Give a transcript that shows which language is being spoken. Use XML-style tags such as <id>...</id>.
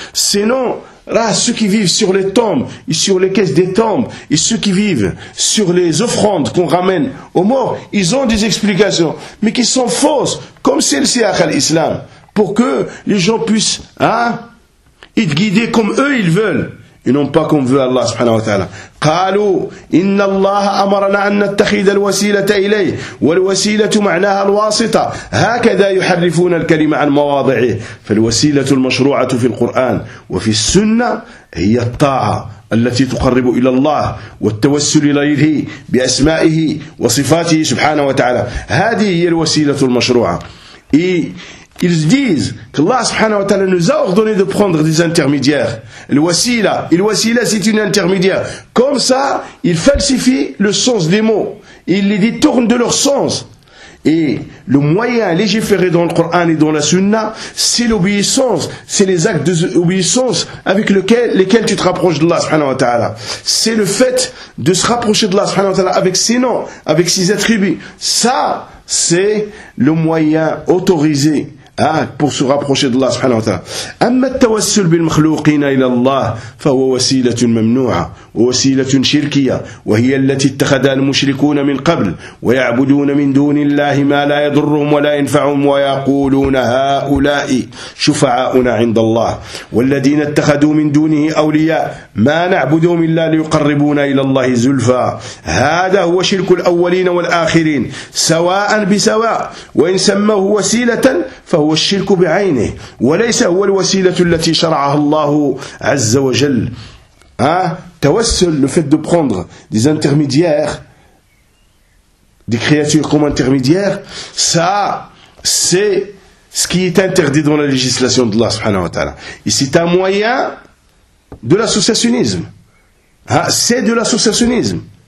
<fr>Sinon, là, ceux qui vivent sur les tombes, et sur les caisses des tombes, et ceux qui vivent sur les offrandes qu'on ramène aux morts, ils ont des explications, mais qui sont fausses, comme celle-ci à l'islam, pour que les gens puissent, être guidés comme eux ils veulent, et non pas comme veut Allah subhanahu wa ta'ala.</fr> <ar>قالوا إن الله أمرنا أن نتخذ الوسيلة إليه والوسيلة معناها الواسطة هكذا يحرفون الكلمة عن مواضعه فالوسيلة المشروعة في القرآن وفي السنة هي الطاعة التي تقرب إلى الله والتوسل إليه بأسمائه وصفاته سبحانه وتعالى هذه هي الوسيلة المشروعة.</ar> <fr>Ils disent que Allah subhanahu wa ta'ala nous a ordonné de prendre des intermédiaires. Le wasila, c'est une intermédiaire. Comme ça, il falsifie le sens des mots. Il les détourne de leur sens. Et le moyen légiféré dans le Coran et dans la Sunna, c'est l'obéissance, c'est les actes d'obéissance avec lesquels tu te rapproches de Allah subhanahu wa ta'ala. C'est le fait de se rapprocher de Allah subhanahu wa ta'ala avec ses noms, avec ses attributs. Ça, c'est le moyen autorisé pour se rapprocher d'Allah subhanahu wa ta'ala.</fr> <ar>أما التوسل بالمخلوقين إلى الله فهو وسيلة ممنوعة ووسيلة شركية وهي التي اتخذها المشركون من قبل ويعبدون من دون الله ما لا يضرهم ولا ينفعهم ويقولون هؤلاء شفعاؤنا عند الله والذين اتخذوا من دونه أولياء ما نعبدهم إلا ليقربونا إلى الله زلفى هذا هو شرك الأولين والآخرين سواء بسواء وإن سموه وسيلة فهو الشرك بعينه وليس هو الوسيلة التي شرعها الله عز وجل.</ar> <fr>توسل, le fait de prendre des intermédiaires, des créatures comme intermédiaires, ça, c'est ce qui est interdit dans la législation de Allah subhanahu wa ta'ala. Et c'est un moyen de l'associationnisme. C'est de l'associationnisme.</fr>